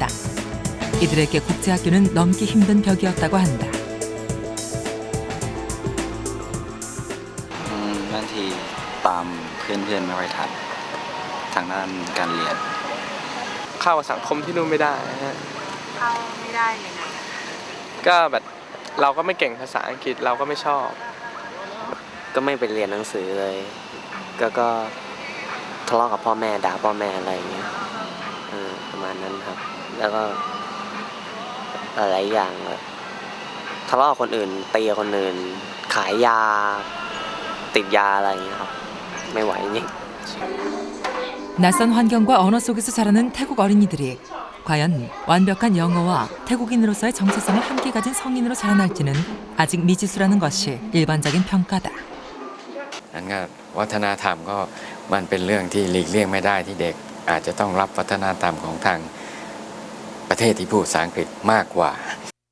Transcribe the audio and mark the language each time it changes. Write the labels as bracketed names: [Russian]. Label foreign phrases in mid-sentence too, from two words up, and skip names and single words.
[Korean] 이들에게 국제학교는 넘기 힘든 벽이었다고 한다. [Thai] บางทีตามเพื่อนไม่ค่อยทันทางด้านการเรียน เข้าสังคมที่นู่นไม่ได้ฮะ เข้าไม่ได้ยังไง ก็แบบเราก็ไม่เก่งภาษาอังกฤษเราก็ไม่ชอบ ก็ไม่ไปเรียนหนังสือเลยก็ทะเลาะกับพ่อแม่ด่าพ่อแม่อะไรอย่างเงี้ยประมาณนั้นครับแล้วก็หลายอย่างทะเลาะกับคนอื่นตีกับคนอื่นขายยาติดยาอะไรอย่างเงี้ยครับไม่ไหวจริง [Korean] 낯선 환경과 언어 속에서 자라는 태국 어린이들이 과연 완벽한 영어와 태국인으로서의 정체성을 함께 가진 성인으로 자라날지는 아직 미지수라는 것이 일반적인 평가다. [Thai] วัฒนธรรมก็มันเป็นเรื่องที่หลีกเลี่ยงไม่ได้ที่เด็กอาจจะต้องรับวัฒนธรรมของทางประเทศที่พูดภาษาอังกฤษมากกว่า